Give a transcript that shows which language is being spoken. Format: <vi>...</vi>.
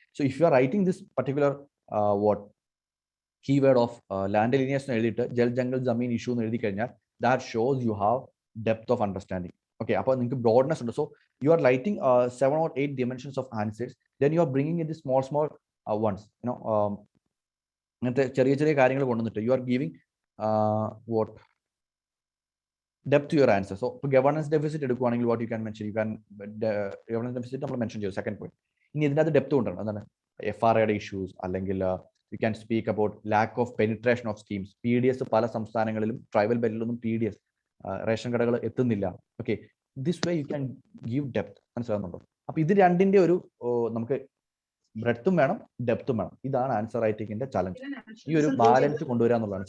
<en>so if you are writing this particular keyword of land alienation</en> <ml>എഴുതിയിട്ട് Jal jungle ജമീൻ issue എന്ന് എഴുതി കഴിഞ്ഞാൽ</ml> <en>That shows you have depth of understanding.</en> <ml>Okay, അപ്പോൾ നിങ്ങൾക്ക് broadness ഉണ്ട്.</ml> <en>so you are writing 7 or 8 dimensions of answers, then you are bringing in the small ones,</en> <ml>അങ്ങനത്തെ ചെറിയ ചെറിയ കാര്യങ്ങൾ കൊണ്ടുവന്നിട്ട്</ml> <en>You are giving what depth to your answer.</en> <ml>So governance deficit എടുക്കുകയാണെങ്കിൽ</ml> <en>what you can mention,</en> <ml>governance deficit നമ്മൾ mention ചെയ്തു, second point. ഇനി ഇതിനകത്ത് ഡെപ്ത് കൊണ്ടാണ് എന്താണ് FRAയുടെ ഇഷ്യൂസ്, അല്ലെങ്കിൽ</ml> <en>you can speak about lack of penetration of schemes.</en> <ml>PDS പല സംസ്ഥാനങ്ങളിലും ട്രൈബൽ ബെല്ലിലൊന്നും PDS റേഷൻ കടകൾ എത്തുന്നില്ല. Okay,</ml> <en>This way you can give depth.</en> <ml>മനസ്സിലാകുന്നുണ്ടോ? അപ്പൊ ഇത് രണ്ടിന്റെ ഒരു നമുക്ക് ബ്രെഡ്ത്തും വേണം, ഡെപ്തും വേണം. ഇതാണ് ആൻസർ റൈറ്റിംഗിന്റെ ചലഞ്ച്. ഈ ഒരു ബാലൻസ് കൊണ്ടുവരിക എന്നുള്ളതാണ്.</ml>